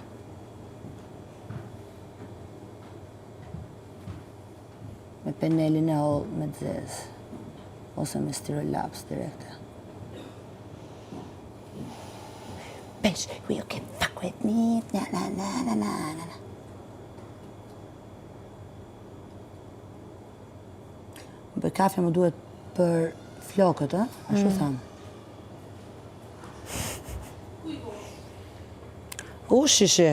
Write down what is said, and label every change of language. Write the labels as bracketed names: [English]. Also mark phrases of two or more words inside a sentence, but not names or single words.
[Albanian] Me penelin e holl me të zezë. Ose me stirolaps direkte. [English] Bitch, you can fuck with me. [Albanian] Na. Bëj kafe më duhet për flokët, a? Ashtu thamë. Shishe.